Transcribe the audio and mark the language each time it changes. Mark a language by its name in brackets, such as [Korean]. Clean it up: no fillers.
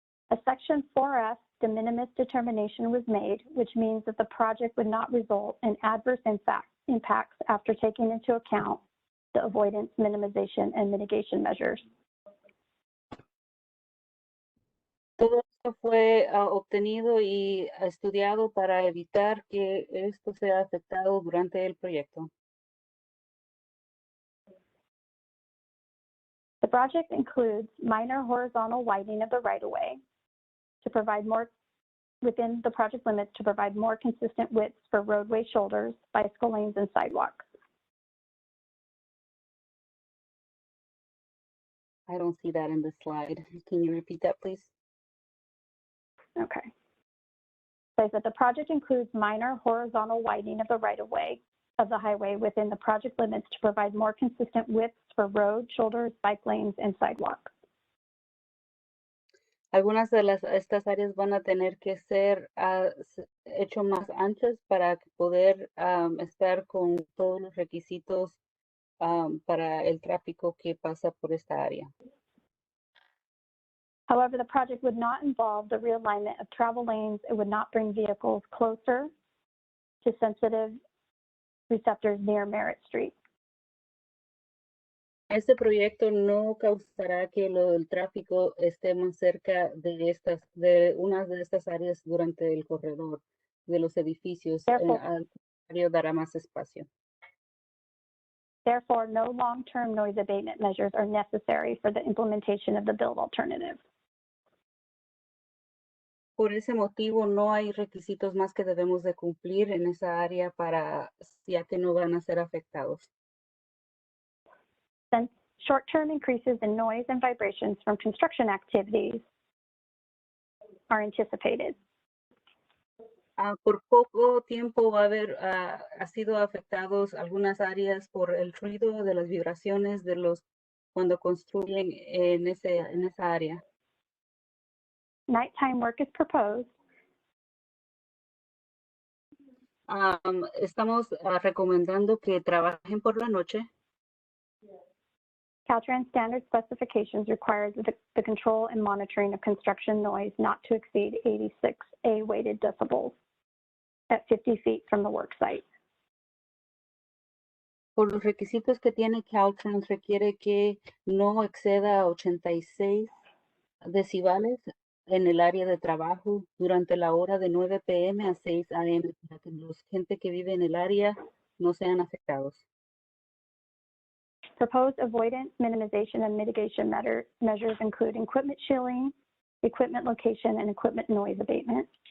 [English] A Section 4F de minimis determination was made, which means that the project would not result in adverse impacts after taking into account the avoidance, minimization, and mitigation measures. [Spanish] Todo esto fue obtenido y estudiado para evitar que esto sea afectado durante el proyecto. [English] The project includes minor horizontal widening of the right-of-way to provide more within the project limits to provide more consistent widths for roadway shoulders, bicycle lanes, and sidewalks. I don't see that in the slide. Can you repeat that, please? Okay. Says that the project includes minor horizontal widening of the right-of-way of the highway within the project limits to provide more consistent widths for road, shoulders, bike lanes, and sidewalks. [Spanish] Algunas de estas áreas van a tener que ser hecho más anchas para poder estar con todos los requisitos para el tráfico que pasa por esta área. [English] However, the project would not involve the realignment of travel lanes. It would not bring vehicles closer to sensitive receptors near Merritt Street. [Spanish] Este proyecto no causará que el tráfico esté más cerca de una de estas áreas durante el corredor de los edificios. [English] Therefore, [Spanish] Al contrario, dará más espacio. [English] Therefore, no long-term noise abatement measures are necessary for the implementation of the build alternative. [Spanish] Por ese motivo, no hay requisitos más que debemos de cumplir en esa área ya que no van a ser afectados. [English] Since short-term increases in noise and vibrations from construction activities are anticipated. [Spanish] Por poco tiempo ha sido afectados algunas áreas por el ruido de las vibraciones cuando construyen en esa área. [English] Nighttime work is proposed. [Spanish] Estamos recomendando que trabajen por la noche. [English] Caltrans standard specifications require the control and monitoring of construction noise not to exceed 86 A-weighted decibels at 50 feet from the work site. [Spanish] Por los requisitos que tiene Caltrans, requiere que no exceda 86 decibelios en el área de trabajo durante la hora de 9 p.m. a 6 a.m. para que la gente que vive en el área no sean afectados. [English] Proposed avoidance, minimization, and mitigation measures include equipment shielding, equipment location, and equipment noise abatement.